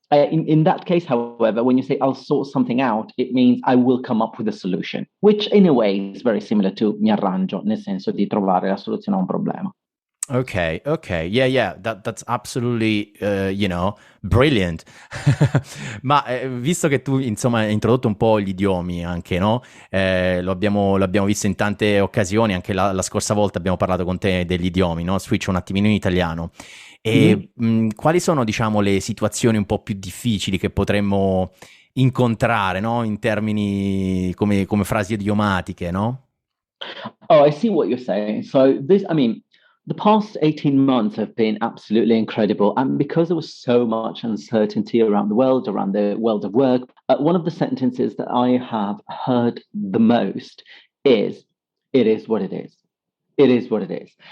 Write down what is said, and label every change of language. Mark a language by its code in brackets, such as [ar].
[en] In that case, however, when you say I'll sort something out, it means I will come up with a solution, which in a way is very similar to [it] mi arrangio, nel senso di trovare la soluzione a un problema. [en] Okay. Yeah. That's absolutely, brilliant. [it] Ma visto che tu, insomma, hai introdotto un po' gli idiomi anche, no? Lo abbiamo visto in tante occasioni, anche la scorsa volta abbiamo parlato con te degli idiomi, no? Switch un attimino in italiano. E quali sono, diciamo, le situazioni un po' più difficili che potremmo incontrare, no? In termini come frasi idiomatiche, no? [en] Oh, I see what you're saying. So the past 18 months have been absolutely incredible. And because there was so much uncertainty around the world of work, one of the sentences that I have heard the most is, it is what it is. It is what it is.